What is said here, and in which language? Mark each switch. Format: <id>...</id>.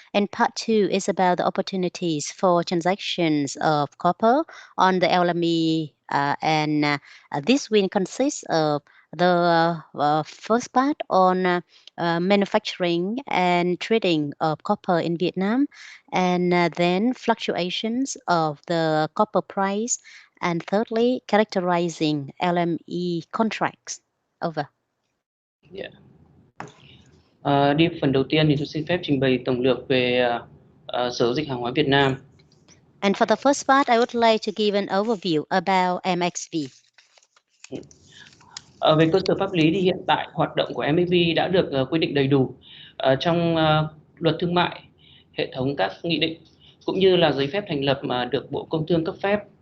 <en>And part two is about the opportunities for transactions of copper on the LME, and this will consist of the first part on manufacturing and trading of copper in Vietnam, and then fluctuations of the copper price, and thirdly, characterizing LME contracts. Over. Yeah.</en> <vi>Đi phần đầu tiên thì tôi xin phép trình bày tổng lược về Sở giao dịch hàng hóa Việt Nam.</vi> <en>And for the first part, I would like to give an overview about MXV.</en> <vi>Về cơ sở pháp lý thì hiện tại hoạt động của MXV đã được quy định đầy đủ trong luật thương mại, hệ thống các nghị định cũng như là giấy phép thành lập mà được Bộ Công Thương cấp phép.</vi>